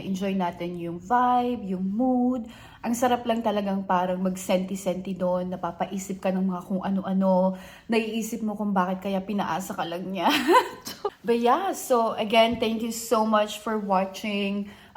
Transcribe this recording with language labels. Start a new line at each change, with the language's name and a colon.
Filipino: Na-enjoy natin yung vibe, yung mood. Ang sarap lang talagang parang mag-senti-senti doon, napapaisip ka ng mga kung ano-ano, naiisip mo kung bakit kaya pinaasa ka lang niya.
English: But yeah, so again, thank you so much for watching.